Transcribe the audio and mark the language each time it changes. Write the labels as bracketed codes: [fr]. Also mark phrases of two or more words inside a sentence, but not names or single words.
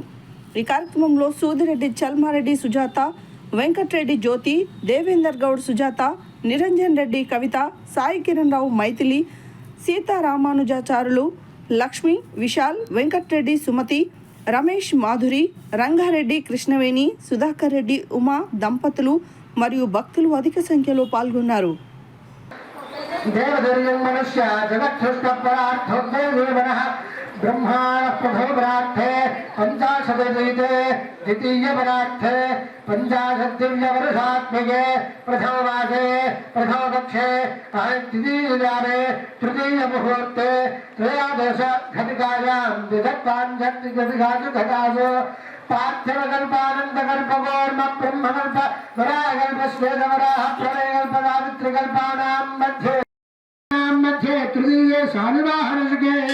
[te] ఈ కార్యక్రమంలో సూదిరెడ్డి చల్మారెడ్డి సుజాత, వెంకట్రెడ్డి జ్యోతి, దేవేందర్ గౌడ్ సుజాత, నిరంజన్ రెడ్డి కవిత, సాయి కిరణ్ రావు మైథిలి, సీతారామానుజాచారులు, లక్ష్మి, విశాల్, వెంకట్రెడ్డి సుమతి, రమేష్ మాధురి, రంగారెడ్డి కృష్ణవేణి, సుధాకర్ రెడ్డి ఉమా దంపతులు మరియు భక్తులు అధిక సంఖ్యలో పాల్గొన్నారు. [sa] ब्रह्माणप्रथमपरार्थे पञ्चाशदीते द्वितीयपरार्थे पञ्चाशद्दिव्यवर्षात्मके प्रथममासे प्रथमपक्षे द्वितीययामे तृतीयमुहूर्ते त्रयोदशघटिकायां विधत्वाञ्छत्तिघटिकासु घटासु पार्थिवकल्पानन्दकल्पकौर्म ब्रह्मकल्प वराहकल्प श्वेतवराह प्रलयकल्पदावित्रिकल्पानां मध्ये तृतीये शानिवाहनशके